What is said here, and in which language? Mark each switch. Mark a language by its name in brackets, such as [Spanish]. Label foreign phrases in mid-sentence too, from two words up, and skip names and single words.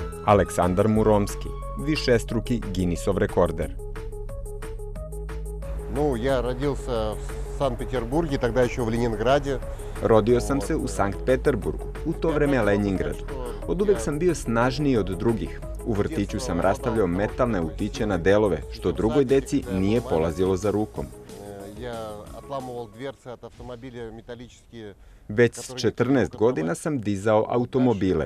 [Serbian] Aleksandar Muromski, višestruki Guinnessov rekorder. [Russian] Я родился в Санкт-Петербурге, тогда еще в Ленинграде. [Serbian] Rodio sam se u Sankt Peterburgu, u to vreme Leningradu. Od uvek sam bio snažniji od drugih. U vrtiću sam rastavljao metalne utiće na delove, što drugoj deci nije polazilo za rukom. Već s 14 godina sam dizao automobile.